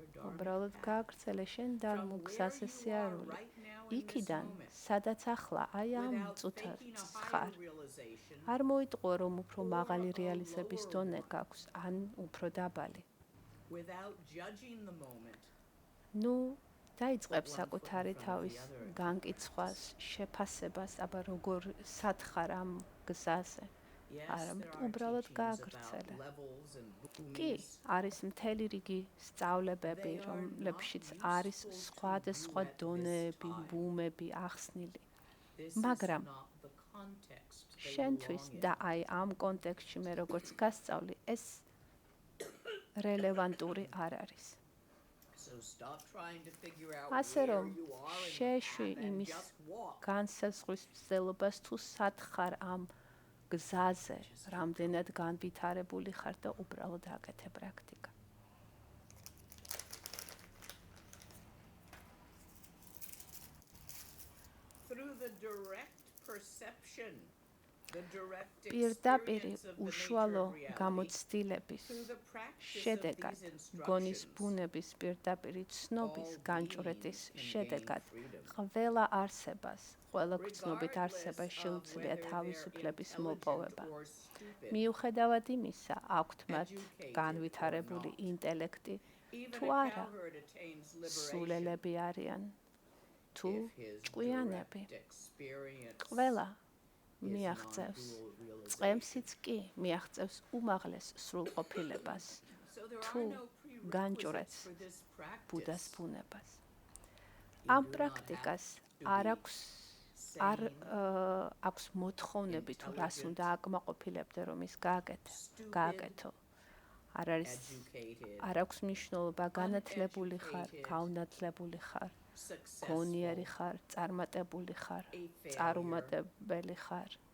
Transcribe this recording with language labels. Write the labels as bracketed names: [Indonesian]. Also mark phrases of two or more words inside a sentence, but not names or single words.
[Georgian] უბრალოდ [English] dharma path. [Georgian] გააგრძელე შენ [English] From [Georgian] დარმო [English] where [Georgian] გზაზე [English] you are [Georgian] სიარული. [English] right now in this [Georgian] იქიდან, [English] moment, [Georgian] სადაც ახლა აი ამ [English] without [Georgian] წუთად [English] faking a [Georgian] ხარ. [English] higher realization, [Georgian] არ მოიტყო რომ უფრო [English] or [Georgian] მაღალი [English] a [Georgian] რეალიზების [English] lower [Georgian] დონე [English] one. [Georgian] გაქვს, ან უფრო დაბალი. [English] without judging the moment, [Georgian] ნუ დაიწყებ [English] Put one [Georgian] საკუთარი [English] foot in front of [Georgian] თავის [English] the other and [Georgian] განკიცხვას, შეფასებას, აბა როგორ სათხარ ამ გზაზე. [English] yes, Arăt, there are [Georgian] ubralot [English] teachings about [Georgian] გააგრძელე. [English] levels and [Georgian] კი, [English] bhumis. [Georgian] არის მთელი რიგი სწავლებები, [English] They are [Georgian] რომლებშიც [English] not [Georgian] არის [English] useful to [Georgian] სხვადასხვა [English] you at this [Georgian] დონეები, [English] time. [Georgian] ბუმები ახსნილი. [English] This [Georgian] მაგრამ [English] is not the context they [Georgian] შენთვის [English] belong in. [Georgian] და აი ამ კონტექსტში მე როგორც გასწავლი, ეს რელევანტური არ არის. [English] So stop trying to figure out [Georgian] ასე [English] where [Georgian] რომ [English] you are in [Georgian] შეეშვი [English] the path and [Georgian] იმის [English] just walk. [Georgian] განსაზღვრის მცდელობას თუ სათხარ ამ გზაზე, რამდენად განვითარებული ხარ და უბრალოდ აკეთე პრაქტიკა. [English] Through the direct perception, the direct [Georgian] პირდაპირი [English] experience of the nature [Georgian] უშუალო [English] of reality, [Georgian] გამოცდილების [English] through the practice of [Georgian] შედეგად, [English] these [Georgian] გონის [English] instructions, [Georgian] ბუნების პირდაპირი ცნობის [English] all [Georgian] განჭვრეტის [English] beings can gain [Georgian] შედეგად, [English] freedom. [Georgian] ყველა არსებას, ყველა გრძნობით [English] Regardless [Georgian] არსებას [English] of [Georgian] შეუძლია [English] whether [Georgian] თავისუფლების [English] they're [Georgian] მოპოვება. [English] intelligent or stupid, [Georgian] მიუხედავად იმისა, აქვთ მათ [English] educated [Georgian] განვითარებული [English] or not. [Georgian] ინტელექტი, [English] even [Georgian] თუ [English] a [Georgian] არა, [English] cowherd attains liberation [Georgian] სულელები არიან, თუ [English] if his [Georgian] ჭკვიანები. [English] direct experience [Georgian] ყველა მიაღწევს წყემსიც კი მიაღწევს უმაღლეს სრულყოფილებას თუ განჭვრეტს ბუდას ბუნებას ამ პრაქტიკას არ აქვს მოთხოვნები თუ რას უნდა აკმაყოფილებდე რომ ის გააკეთო არ აქვს მნიშვნელობა განათლებული ხარ გაუნათლებული ხარ გონიერი ხარ წარმატებული ხარ წარუმატებელი ხარ